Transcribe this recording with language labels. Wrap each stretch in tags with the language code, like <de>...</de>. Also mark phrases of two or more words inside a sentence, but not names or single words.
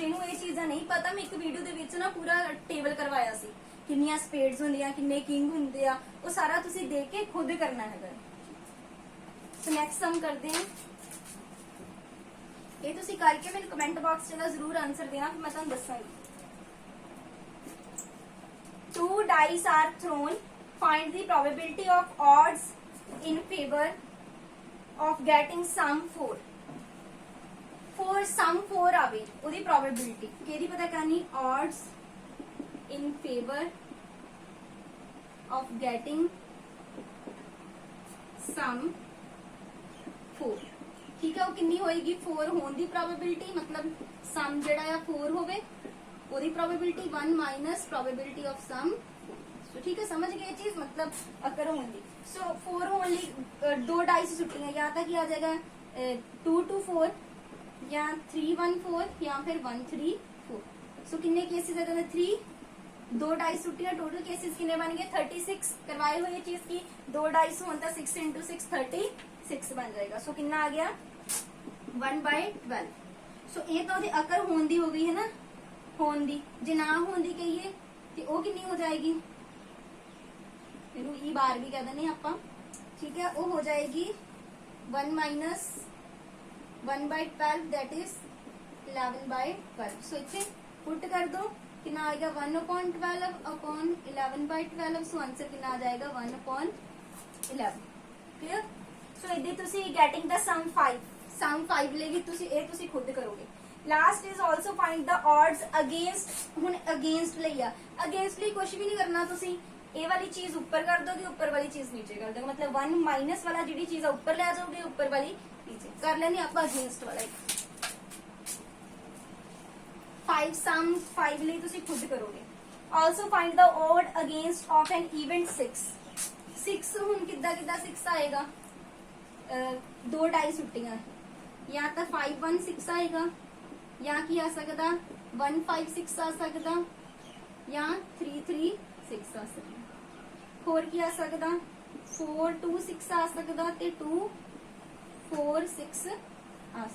<pa>ਜਿਹਨੂੰ ਇਹ ਚੀਜ਼ਾਂ ਨਹੀਂ ਪਤਾ, ਮੈਂ ਇੱਕ ਵੀਡੀਓ ਦੇ ਵਿੱਚ ਨਾ ਪੂਰਾ ਟੇਬਲ ਕਰਵਾਇਆ ਸੀ, ਕਿੰਨੀਆਂ ਸਪੇਡਸ ਹੁੰਦੀਆਂ, ਕਿੰਨੇ ਕਿੰਗ ਹੁੰਦੇ ਆ, ਉਹ ਸਾਰਾ ਤੁਸੀਂ ਦੇਖ ਕੇ ਖੁਦ ਕਰਨਾ ਹੈਗਾ। ਸੋ</pa> <en>next sum</en> <pa>ਕਰਦੇ ਹਾਂ। ਇਹ ਤੁਸੀਂ ਕਰਕੇ ਮੈਨੂੰ</pa> <en>comment box</en> <pa>'ਚ ਨਾ ਜ਼ਰੂਰ ਆਨਸਰ ਦੇਣਾ, ਫਿਰ ਮੈਂ ਤੁਹਾਨੂੰ ਦੱਸਾਂਗੀ।</pa> <en>2 dice are thrown, find the probability of odds in favor of getting sum 4। for sum</en> <pa>4 ਆਵੇ ਉਹਦੀ probability ਕਿਹਦੀ ਪਤਾ ਕਰਨੀ?</pa> <en>odds in favor of getting sum 4,</en> <pa>ਠੀਕ ਹੈ। ਉਹ ਕਿੰਨੀ ਹੋਏਗੀ? 4 ਹੋਣ ਦੀ probability, ਮਤਲਬ sum ਜਿਹੜਾ ਆ 4 ਹੋਵੇ, ਉਹਦੀ probability</pa> <en>1 minus probability of sum।</en> <pa>ਸੋ ਠੀਕ ਹੈ, ਸਮਝ ਗਏ ਇਹ ਚੀਜ਼, ਮਤਲਬ ਅਕਰ ਹੋਣ ਦੀ। ਸੋ 4 ਹੋਣ ਲਈ 2 ਡਾਈਸ ਸੁੱਟੀਆਂ, ਜਾਂ ਤਾਂ ਕੀ ਆ ਜਾਏਗਾ 2 to 4, ਜਾਂ 3 1 4, ਜਾਂ ਫਿਰ 1 3 4। ਸੋ ਕਿੰਨੇ ਕੇਸਿਸ ਆ ਜਾਂਦੇ? 3। 2 ਡਾਈਸ ਸੁੱਟੀਆਂ, ਟੋਟਲ ਕੇਸਿਸ ਕਿੰਨੇ ਬਣ ਗਏ? 36 ਕਰਵਾਏ ਹੋਏ ਚੀਜ਼ ਕੀ 2 ਡਾਈਸ ਹੋਣ ਤਾਂ 6 into 6 36 ਬਣ ਜਾਏਗਾ। ਸੋ ਕਿੰਨਾ ਆ ਗਿਆ? 1 by 12। ਸੋ ਇਹ ਤਾਂ ਉਹਦੀ ਅਕਰ ਹੋਣ ਦੀ ਹੋ ਗਈ ਹੈ ਨਾ, ਹੋਣ ਦੀ। ਜੇ ਨਾ ਹੋਣ ਦੀ ਕਹੀਏ ਤੇ ਉਹ ਕਿੰਨੀ ਹੋ ਜਾਏਗੀ? ਇਹਨੂੰ E ਬਾਰ ਵੀ ਕਹਿ ਦਿੰਦੇ ਆਪਾਂ, ਠੀਕ ਹੈ। ਉਹ ਹੋ ਜਾਏਗੀ</pa> <en>1 minus 1 by 12, that is 11 by 12।</en> <pa>ਸੋ ਇੱਥੇ ਪੁੱਟ ਕਰ ਦੋ, ਕਿੰਨਾ ਆਏਗਾ?</pa> <en>1 upon 12 upon 11 by 12।</en> <pa>ਸੋ ਆਂਸਰ ਕਿੰਨਾ ਆ ਜਾਏਗਾ? 1 upon 11। ਕਲੀਅਰ? ਸੋ ਇਹਦੇ ਤੁਸੀਂ</pa> <en>getting the sum</en> <pa>5 ਲਈ ਵੀ ਤੁਸੀਂ ਖੁਦ ਕਰੋਗੇ।</pa> <en>last is also find the odds against.</en> <pa>ਹੁਣ ਅਗੇਂਸਟ ਲਈ ਆ, ਅਗੇਂਸਟ ਲਈ ਕੁਝ ਵੀ ਨਹੀਂ ਕਰਨਾ, ਤੁਸੀਂ ਇਹ ਵਾਲੀ ਚੀਜ਼ ਉੱਪਰ ਕਰ ਦੋਗੇ, ਉੱਪਰ ਵਾਲੀ ਚੀਜ਼ ਨੀਚੇ ਕਰ ਦੋਗੇ। ਮਤਲਬ 1 ਮਾਈਨਸ ਵਾਲਾ ਜਿਹੜੀ ਚੀਜ਼ ਆ ਉੱਪਰ ਲੈ ਜਾਓਗੇ, ਉੱਪਰ ਵਾਲੀ ਨੀਚੇ ਕਰ ਲੈਣੀ ਆਪਾਂ। ਅਗੇਂਸਟ ਵਾਲਾ 5 ਸਮ 5 ਲਈ ਤੁਸੀਂ ਖੁਦ ਕਰੋਗੇ।</pa> <en>also find the odd against of an event 6।</en> <pa>ਹੁਣ ਕਿੱਦਾਂ 6 ਆਏਗਾ? 2 ਡਾਈ ਸੁੱਟੀਆਂ, ਜਾਂ ਤਾਂ 5 1 6 ਆਏਗਾ, ਜਾਂ ਕੀ ਆ ਸਕਦਾ 1 5 6 ਆ ਸਕਦਾ, ਜਾਂ 3 3 6 ਆ ਸਕਦਾ। ਹੋਰ ਕੀ ਆ ਸਕਦਾ? 4 2 6 ਆ ਸਕਦਾ, ਤੇ 2 4 6 ਆ ਸਕਦਾ।</pa>